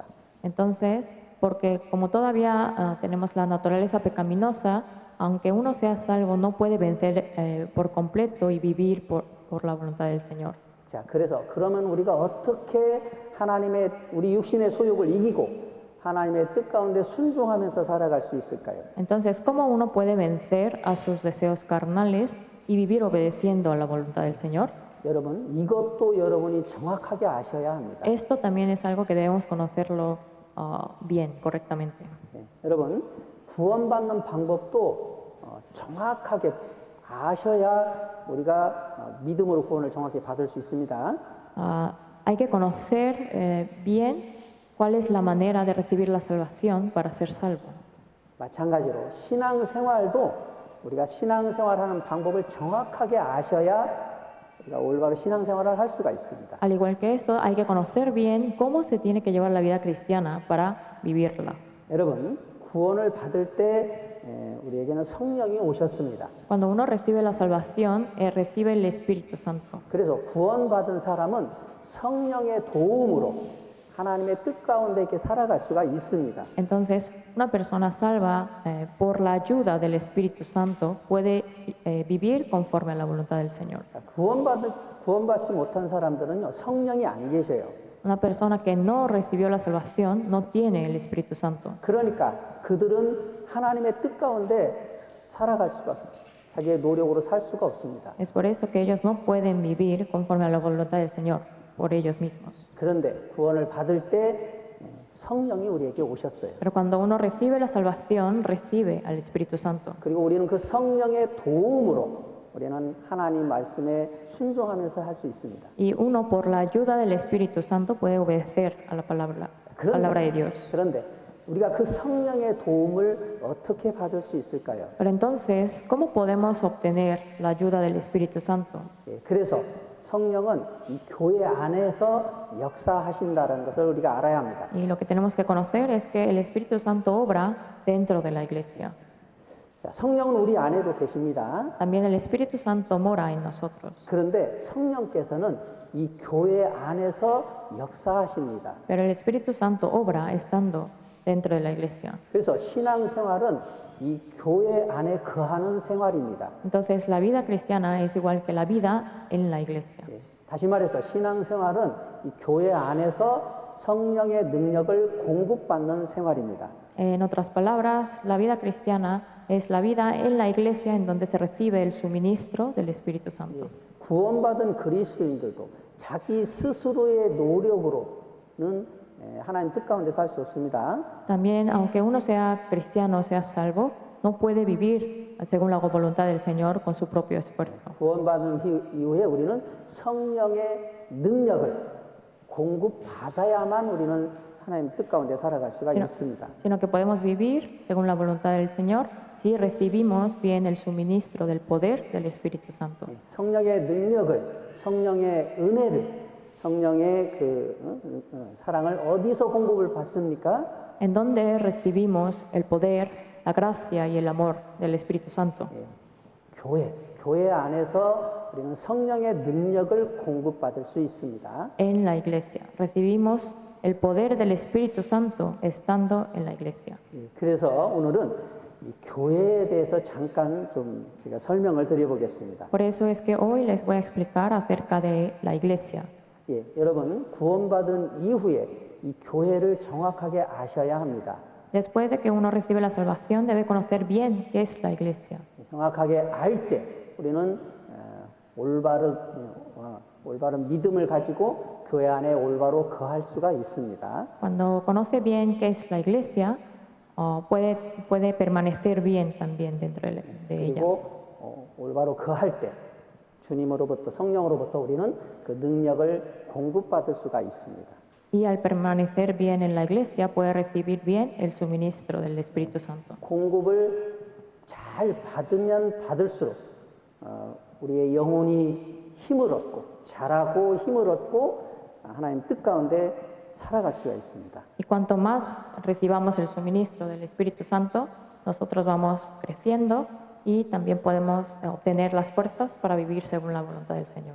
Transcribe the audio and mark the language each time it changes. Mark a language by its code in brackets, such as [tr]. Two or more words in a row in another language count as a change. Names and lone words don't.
[es] Entonces, porque como todavía tenemos la naturaleza pecaminosa, aunque uno sea salvo, no puede vencer por completo y vivir por la voluntad del Señor. [ko] 자, 그래서 그러면 우리가 어떻게 하나님의 우리 육신의 소욕을 이기고 하나님의 뜻 가운데 순종하면서 살아갈 수 있을까요? [es] Entonces, ¿cómo uno puede vencer a sus deseos carnales y vivir obedeciendo a la voluntad del Señor? [ko] 여러분, 이것도 여러분이 정확하게 아셔야 합니다. [es] Esto también es algo que debemos conocerlo bien, correctamente. [ko] 예, 여러분, 구원받는 방법도 정확하게 아셔야 우리가 믿음으로 구원을 정확히 받을 수 있습니다. [es] Hay que conocer bien cuál es la manera de recibir la salvación para ser salvo. [ko] 마찬가지로 신앙생활도 우리가 신앙생활하는 방법을 정확하게 아셔야 우리가 올바로 신앙생활을 할 수가 있습니다. [es] Al igual que eso, hay que conocer bien cómo se tiene que llevar la vida cristiana para vivirla. [ko] 여러분, 구원을 받을 때 우리에게는 성령이 오셨습니다. [es] Cuando uno recibe la salvación, recibe el Espíritu Santo. [ko] 그래서 구원받은 사람은 성령의 도움으로 하나님의 뜻 가운데 이렇게 살아갈 수가 있습니다. [es] Entonces, una persona salva por la ayuda del Espíritu Santo puede vivir conforme a la voluntad del Señor. [ko] 구원받지 못한 사람들은요, 성령이 안 계셔요. [es] Una persona que no recibió la salvación no tiene el Espíritu Santo. [ko] 그러니까 그들은 하나님의 뜻 가운데 살아갈 수가 없어요. 자기의 노력으로 살 수가 없습니다. [es] Es por eso que ellos no pueden vivir conforme a la voluntad del Señor por ellos mismos. [ko] 그런데 구원을 받을 때 성령이 우리에게 오셨어요. [es] Pero cuando uno recibe la salvación, recibe al Espíritu Santo. [ko] 그리고 우리는 그 성령의 도움으로 우리는 하나님 말씀에 순종하면서 할 수 있습니다. [es] Y uno, por la ayuda del Espíritu Santo, puede obedecer a la palabra de Dios. [ko] 그런데 우리가 그 성령의 도움을 어떻게 받을 수 있을까요? [es] Pero entonces, ¿cómo podemos obtener la ayuda del Espíritu Santo? [ko] 예, 그래서 성령은 이 교회 안에서 역사하신다는 것을 우리가 알아야 합니다. [es] Y lo que tenemos que conocer es que el Espíritu Santo obra dentro de la iglesia. [ko] 자, 성령은 우리 안에도 계십니다. [es] También el Espíritu Santo mora en nosotros. [ko] 그런데 성령께서는 이 교회 안에서 역사하십니다. [es] Pero el Espíritu Santo obra estando dentro de la iglesia. [ko] 그래서 신앙생활은 이 교회 안에 거하는 생활입니다. [es] Entonces, la vida cristiana es igual que la vida en la iglesia. [ko] 예, 다시 말해서 신앙생활은 이 교회 안에서 성령의 능력을 공급받는 생활입니다. [es] En otras palabras, la vida cristiana es la vida en la iglesia en donde se recibe el suministro del Espíritu Santo. [ko] 예, 구원받은 그리스도인들도 자기 스스로의 노력으로는 하나님 뜻 가운데 살 수 없습니다. [es] También, aunque uno sea cristiano, sea salvo, no puede vivir según la voluntad del Señor con su propio esfuerzo. [ko] 구원받은 이후에 우리는 성령의 능력을 공급받아야만 우리는 하나님 뜻 가운데 살아갈 수가 있습니다. [es] Sino que podemos vivir según la voluntad del Señor si recibimos bien el suministro del poder del Espíritu Santo. [ko] 성령의 능력을, 성령의 은혜를, 성령의 사랑을 어디서 공급을 받습니까? [es] En donde recibimos el poder, la gracia y el amor del Espíritu Santo. [ko] 교회 안에서 우리는 성령의 능력을 공급받을 수 있습니다. [es] En la iglesia. Recibimos el poder del Espíritu Santo estando en la iglesia. [ko] 그래서 오늘은 이 교회에 대해서 잠깐 좀 제가 설명을 드려보겠습니다. [es] Por eso es que hoy les voy a explicar acerca de la iglesia. [ko] 예, 여러분 구원받은 이후에 이 교회를 정확하게 아셔야 합니다. [es] Después de que uno recibe la salvación, debe conocer bien qué es la iglesia. [ko] 정확하게 알 때 우리는 올바른 믿음을 가지고 교회 안에 올바로 거할 수가 있습니다. [es] Cuando conoce bien qué es la iglesia, puede permanecer bien también dentro de ella. [ko] 그리고 올바로 거할 때 주님으로부터 성령으로부터 우리는 그 능력을 공급받을 수가 있습니다. [es] Y al permanecer bien en la iglesia puede recibir bien el suministro del Espíritu Santo. [ko] 공급을 잘 받으면 받을수록 우리의 영혼이 힘을 얻고 자라고 힘을 얻고 하나님 뜻 가운데 살아갈 수가 있습니다. [es] Y cuanto más recibamos el suministro del Espíritu Santo, nosotros vamos creciendo y también podemos obtener las fuerzas para vivir según la voluntad del Señor.